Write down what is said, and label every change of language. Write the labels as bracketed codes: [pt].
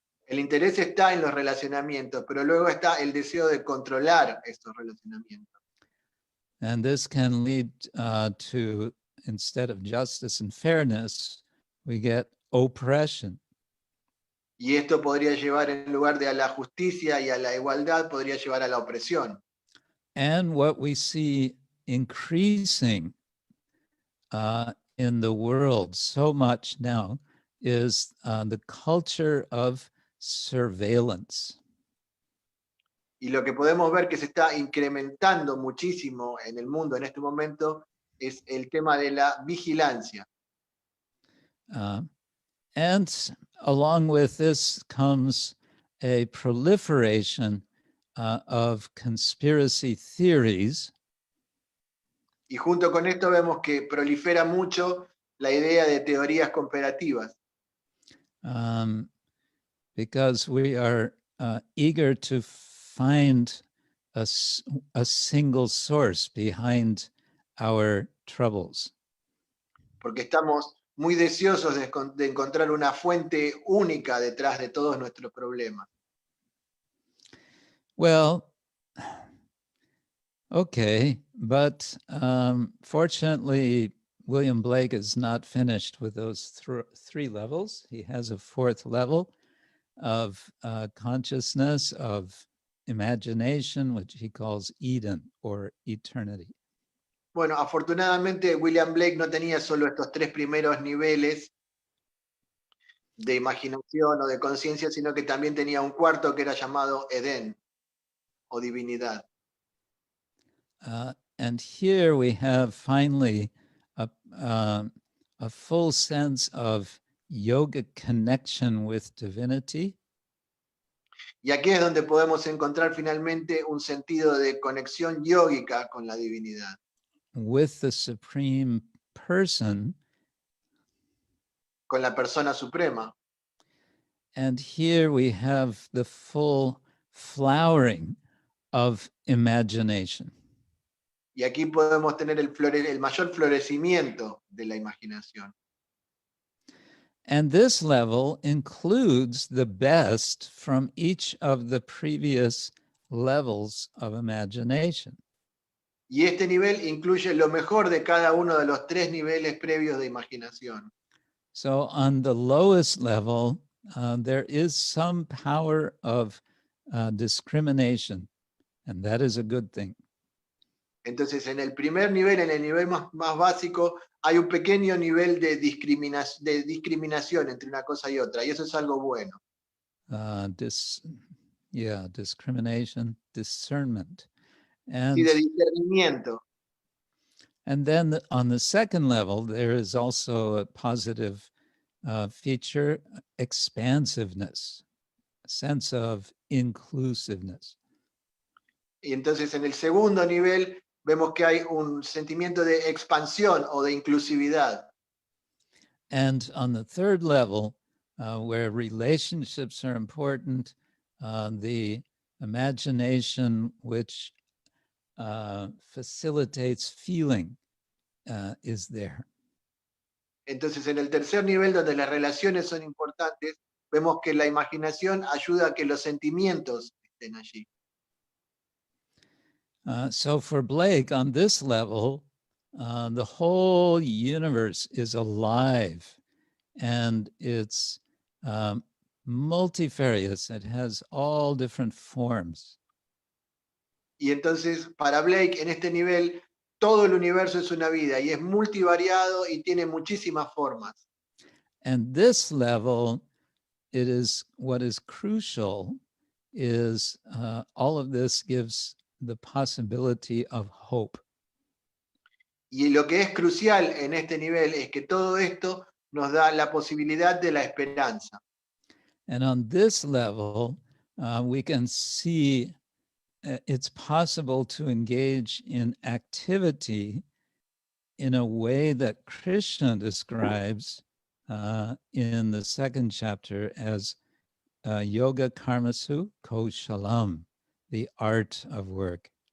[es] El interés está en los relacionamientos, pero luego está el deseo de controlar estos relacionamientos. [en] And this can lead to, instead of justice and fairness, we get oppression. [es] Y esto podría llevar, en lugar de a la justicia y a la igualdad, podría llevar a la opresión. [en] And what we see increasing in the world so much now is the culture of surveillance. [es] Y lo que podemos ver que se está incrementando muchísimo en el mundo en este momento es el tema de la vigilancia. [en] And along with this comes a proliferation of conspiracy theories. [es] Y junto con esto vemos que prolifera mucho la idea de teorías comparativas. [en] Because we are eager to find a single source behind our troubles. [es] Porque estamos muy deseosos de encontrar una fuente única detrás de todos nuestros problemas. [en] Well, okay, but fortunately, William Blake is not finished with those three levels. He has a fourth level of consciousness, of imagination, which he calls Eden or eternity. [es] Bueno, afortunadamente William Blake no tenía solo estos tres primeros niveles de imaginación o de conciencia, sino que también tenía un cuarto que era llamado Edén o divinidad. [en] And here we have finally a full sense of yogic connection with divinity. [es] Y aquí es donde podemos encontrar finalmente un sentido de conexión yógica con la divinidad. [en] With the Supreme Person. [es] Con la persona suprema. [en] And here we have the full flowering of imagination. [es] Y aquí podemos tener el mayor florecimiento de la imaginación. [en] And this level includes the best from each of the previous levels of imagination. [es] Y este nivel incluye lo mejor de cada uno de los tres niveles previos de imaginación. [en] So on the lowest level, there is some power of discrimination, and that is a good thing. [es] Entonces, en el primer nivel, en el nivel más básico, hay un pequeño nivel de discriminación entre una cosa y otra, y eso es algo bueno. [en] Discrimination, discernment. And, [es] sí, de discernimiento. [en] And then on the second level, there is also a positive feature, expansiveness, a sense of inclusiveness. [es] Y entonces en el segundo nivel vemos que hay un sentimiento de expansión o de inclusividad. [en] And on the third level, where relationships are important, the imagination which facilitates feeling is there. [es] Entonces, en el tercer nivel, donde las relaciones son importantes, vemos que la imaginación ayuda a que los sentimientos estén allí. [en] So for Blake, on this level, the whole universe is alive and it's multifarious. It has all different forms. [es] Y entonces, para Blake, en este nivel, todo el universo es una vida y es multivariado y tiene muchísimas formas. [en] And this level, it is what is crucial is all of this gives the possibility of hope. [es] Y lo que es crucial en este nivel es que todo esto nos da la posibilidad de la esperanza. [en] And on this level, we can see it's possible to engage in activity in a way that Krishna describes in the second chapter as [sa] yoga karmasu koshalam, [en] the art of work.